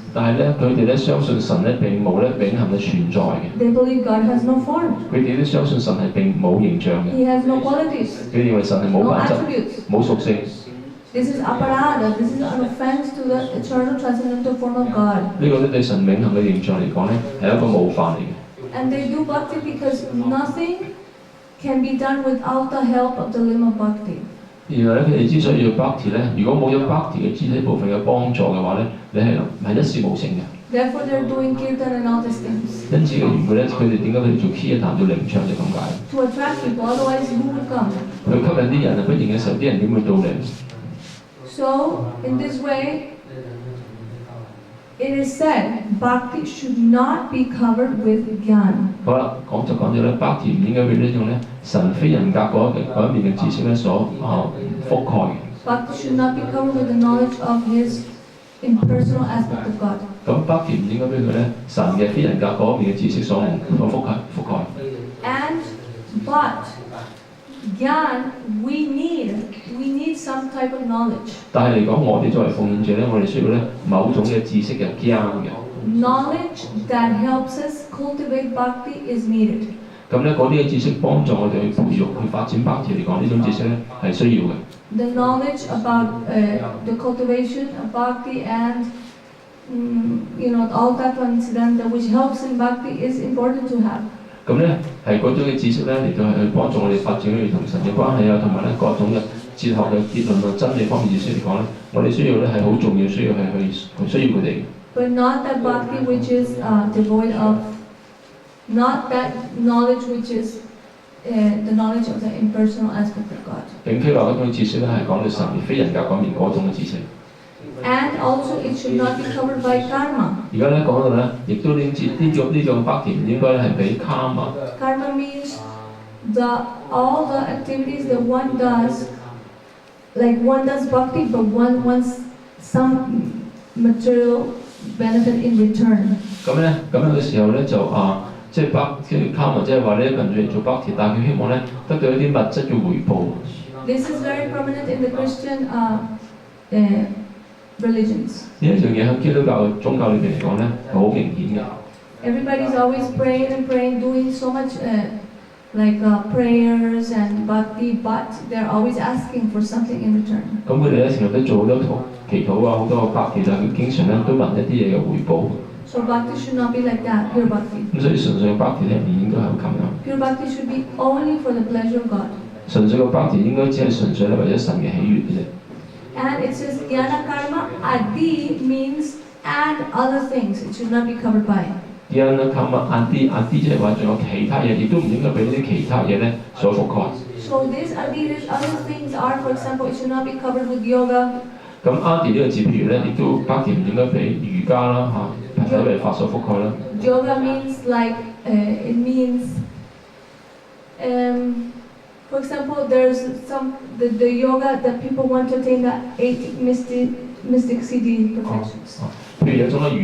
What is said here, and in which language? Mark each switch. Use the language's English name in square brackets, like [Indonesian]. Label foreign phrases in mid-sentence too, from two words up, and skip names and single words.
[Cantonese] 但係咧，佢哋咧相信神咧並冇咧永恆嘅存在嘅。 [English] They believe God has no form. [Cantonese] 佢哋都相信神係並冇形象嘅。 [English] He has no qualities, [Cantonese] 佢哋認為神係冇 [English] no [Cantonese] 品質、 [English] attributes. [Cantonese] 冇屬性。 [English] This is aparada. This is an offense to the eternal transcendental form of God. [Cantonese] 呢個咧對神永恆嘅形象嚟講咧係一個冒犯嚟嘅。 [English] And they do bhakti because nothing can be done without the help of the limb of bhakti. [Cantonese] 然後咧，佢哋之所以要 bhakti 咧，如果冇咗 bhakti 嘅肢體部分嘅幫助嘅話咧，你係一事無成嘅。 [English] Therefore, they're doing kirtan and all these things [Cantonese] 因此嘅原本咧，佢哋點解佢哋做 kirtan 做靈唱就咁解。 [English] to attract people. Otherwise, who would come? [Cantonese] 佢吸引啲人啊，不然嘅時候啲人點會到嚟？ [English] So, in this way, it is said bhakti should not be covered with gyan. [Cantonese] 好啦，講咗咧，bhakti 唔應該俾呢種咧神非人格嗰一面嘅知識咧所覆蓋嘅。 [English] Bhakti should not be covered with the knowledge of his impersonal aspect of God. [Cantonese] 咁 bhakti 唔應該俾佢咧神嘅非人格嗰一面嘅知識所覆蓋。 [English] But gyan, we need some type of knowledge. [Cantonese] 但係嚟講，我哋作為奉獻者咧，我哋需要咧某種嘅知識嘅 gyan 嘅。 [English] Knowledge that helps us cultivate bhakti is needed. [Cantonese] 咁咧嗰啲嘅知識幫助我哋去培育、去發展 bhakti 嚟講，呢種知識咧係需要嘅。 [English] The knowledge about the cultivation of bhakti and all that one incident which helps in bhakti is important to have. [Cantonese] 咁咧係嗰種嘅知識咧嚟到係去幫助我哋發展佢同神嘅關係啊，同埋咧各種嘅哲學嘅結論啊、真理方面知識嚟講咧，我哋需要咧係好重要，需要係去需要佢哋。 [English] But not that bhakti which is devoid of, not that knowledge which is the knowledge of the impersonal aspect of God. [Cantonese] 並非話嗰種知識咧係講到神非人格嗰面嗰種嘅知識。 [English] And also it should not be covered by karma. [Cantonese] 而家咧講到咧，亦都呢種 bhakti 唔應該係俾 karma。 [English] Karma means all the activities that one does, like one does bhakti, but one wants some material benefit in return. [Cantonese] 咁樣嘅時候咧就即係 karma， 即係話呢一個人嚟做 bhakti， 但係佢希望咧得到一啲物質嘅回報。 [English] This is very prominent in the Christian religions. [Cantonese] 呢一樣嘢喺基督教嘅宗教裏邊嚟講咧係好明顯嘅。 [English] Everybody's always praying and praying, doing so much prayers and bhakti, but they're always asking for something in return. [Cantonese] 咁佢哋咧成日都做好多祈禱啊，好多個 bhakti， 但係佢經常咧都問一啲嘢嘅回報。 [English] So bhakti should not be like that, pure bhakti. [Cantonese] 咁所以純粹嘅 bhakti 咧唔應該係咁樣。 [English] Pure bhakti should be only for the pleasure of God. [Cantonese] 純粹嘅 bhakti 應該只係純粹係為咗神嘅喜悅嘅啫。 [English] And it says [Sanskrit] jnana karma adi [English] means and other things. It should not be covered by. [Sanskrit] jnana karma adi [Cantonese] 即係話仲有其他嘢，亦都唔應該俾呢啲其他嘢咧所覆蓋。 [English] So these other things are, for example, it should not be covered with yoga. [Cantonese] 咁 adi 呢個字，譬如咧，亦都 bhakti 唔應該俾瑜伽啦體為法所覆蓋啦。 [English] Yoga means like it means. For example, there's the yoga that people want to attain the 8 mystic siddhi perfections.